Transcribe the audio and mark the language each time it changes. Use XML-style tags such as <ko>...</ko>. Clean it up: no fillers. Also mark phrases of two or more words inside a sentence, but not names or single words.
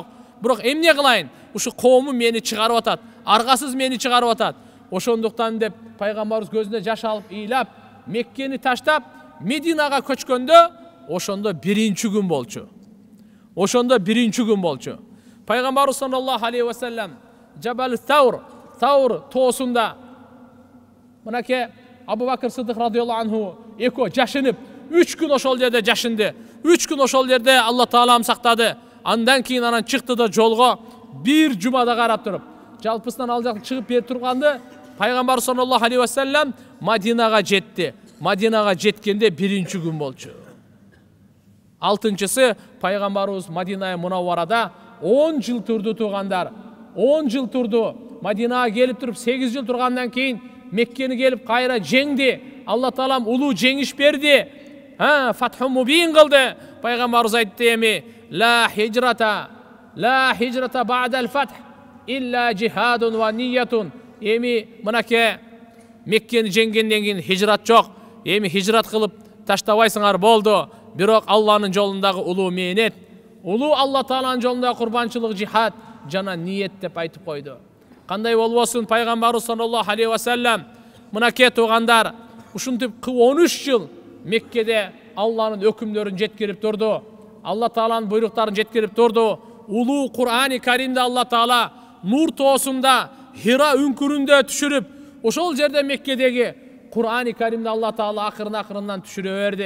<ky>Бирок эмне кылайын? Ушу коомум мени чыгарып атат, аргасыз мени чыгарып атат. Ошондуктан" деп пайгамбарыбыз көзүнө жаш алып ыйлап Меккени таштап Мединага көчкөндө ошондо 1-күн болчу. Пайгамбарыбыз</ky> <ar>صلى الله عليه وسلم</ar> <ky>Жабал Таур тоосунда мынакей Абу Бакр Сыдык</ky> <ar>رضي الله عنه</ar> <ky>экөө жашынып 3 күн ошол жерде жашынды. 3 күн ошол жерде Алла Таалам сактады. Андан кийин анан чыкты да жолго бир жумада карап туруп. Жалпысынан ал жак чыгып бери турганды пайгамбар</ky> <ar>صلى الله عليه وسلم</ar> <ky>Мадинага жетти. Мадинага жеткенде 1-күн болчу. Алтынчысы пайгамбарыбыз Мадина Мунавварада 10 жыл турду тугандар. 10 жыл турду. Мадинага келип туруп 8 жыл тургандан кийин Меккени келип кайра жеңди. Алла Таалам улуу жеңиш берди.</ky> <ar>فتح مبين</ar> <ky>кылды. Пайгамбарыбыз айтты эми:</ky> <ar>"لا هجرة بعد الفتح إلا جهاد ونية."</ar> <ky>Эми мынакей Меккени жеңгенден кийин хижрат жок. Эми хижрат кылып таштабайсыңар болду. Бирок Алланын жолундагы улуу мээнет, улуу Алла Тааланын жолундагы курбанчылык, жихад жана ниет деп айтып койду. Кандай болбосун пайгамбарыбыз</ky> <ar>صلى الله عليه وسلم</ar> <ky>мынакей туугандар ушинтип 13 жыл Меккеде Алланын өкүмдөрүн жеткирип турду. Алла Тааланын буйруктарын жеткирип турду. Улуу Кур'ани Каримде Алла Таала Нур тоосунда Хира үңкүрүндө түшүрүп, ошол жерде Меккедеги Кур'ани Каримде Алла Таала акырынан түшүрө берди.</ky>